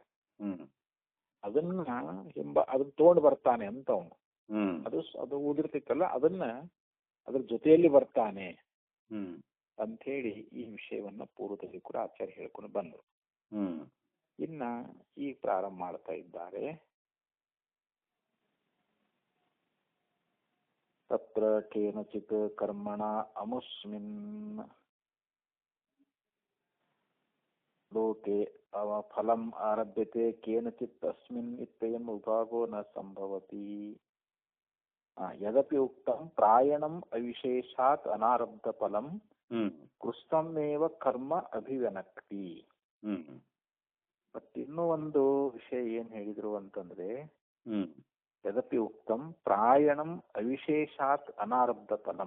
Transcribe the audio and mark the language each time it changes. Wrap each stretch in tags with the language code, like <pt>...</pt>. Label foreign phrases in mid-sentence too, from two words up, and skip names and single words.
<kn>ಅದನ್ನ ಅದನ್ನ ತಗೊಂಡು ಬರ್ತಾನೆ ಅಂತ ಅವನು. ಅದು ಉಳಿದಿರ್ತಿತ್ತಲ್ಲ ಅದನ್ನ ಅದ್ರ ಜೊತೆಯಲ್ಲಿ ಬರ್ತಾನೆ ಅಂತ ಹೇಳಿ ಈ ವಿಷಯವನ್ನ ಪೂರ್ವದಲ್ಲಿ ಕೂಡ ಆಚಾರ್ಯ ಹೇಳ್ಕೊಂಡು ಬಂದರು. ಇನ್ನ ಈಗ ಪ್ರಾರಂಭ ಮಾಡ್ತಾ ಇದ್ದಾರೆ.</kn> <sa>ತತ್ರ ಕೇನಚಿತ್ ಕರ್ಮಣ ಅಮುಸ್ಮಿನ್ ಲೋಕೆ ಫಲಂ ಆರಭ್ಯತೆ ಕೇನಚಿತ್ ತಸ್ಮಿನ್ ಇತ್ಯಯಂ ವಿಭಾಗೋ ನ ಸಂಭವತಿ. ಯದಪಿ ಉಕ್ತಂ ಪ್ರಾಯಣಂ ಅವಿಶೇಷಾತ್ ಅನಾರಬ್ಧ ಫಲಂ ಕೃಷ್ಣಮೇವ ಕರ್ಮ ಅಭಿವ್ಯನಕ್ತಿ.</sa> <kn>ಬಟ್ ಇನ್ನೂ ಒಂದು ವಿಷಯ ಏನ್ ಹೇಳಿದ್ರು ಅಂತಂದ್ರೆ,</kn> <sa>ಯದಪಿ ಉಕ್ತಂ ಪ್ರಾಯಣಂ ಅವಿಶೇಷಾತ್ ಅನಾರಬ್ಧ ಫಲಂ.</sa>